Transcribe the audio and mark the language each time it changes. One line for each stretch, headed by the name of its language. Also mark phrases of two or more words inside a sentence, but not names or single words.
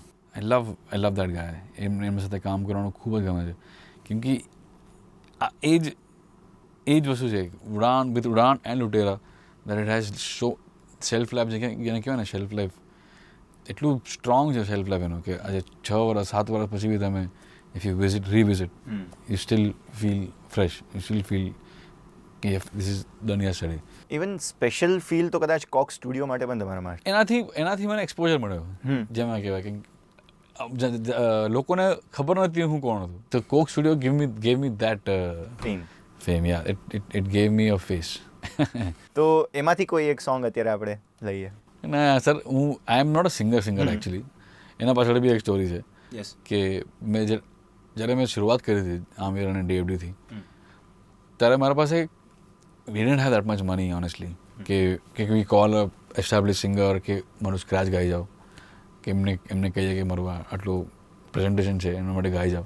English: I love that guy.
Gujarati: એમની સાથે કામ કરવાનું ખૂબ જ ગમે છે, કેમ કે એ જ વસ્તુ છે
English: with Udaan and Lootera, that it has so self life,
Gujarati: જેને કહેવાય ને
English: self life,
Gujarati: એટલું સ્ટ્રોંગ છે
English: self life
Gujarati: એનો કે આજે 6 વર્ષ 7 વર્ષ પછી બી તમે
English: if you revisit you still feel fresh, you still feel
Gujarati: fresh, you still feel કે
English: this is done yesterday. even special feel
Gujarati: તો કદાચ કોક સ્ટુડિયો માટે પણ તમારા માટે એનાથી મને એક્સપોઝર મળ્યો, જેમાં કહેવાય કે લોકોને ખબર નથી હું કોણ હતું.
English: તો કોક સ્ટુડિયો gave me that fame. Yeah, it gave me a face.
Gujarati: તો એમાંથી કોઈ એક સોંગ અત્યારે આપણે લઈએ.
English: ના સર, I am not a singer actually.
Gujarati: એના પાછળ બી એક સ્ટોરી છે કે જ્યારે મેં શરૂઆત કરી હતી આમિર અને ડેવડીથી, ત્યારે મારા પાસે
English: we didn't have that much money honestly
Gujarati: કે
English: we call a establish singer
Gujarati: કે મારું સ્ક્રેચ ગાઈ જાઓ, કે એમને કહીએ કે મારું આટલું પ્રેઝન્ટેશન છે એના માટે ગાઈ જાઓ.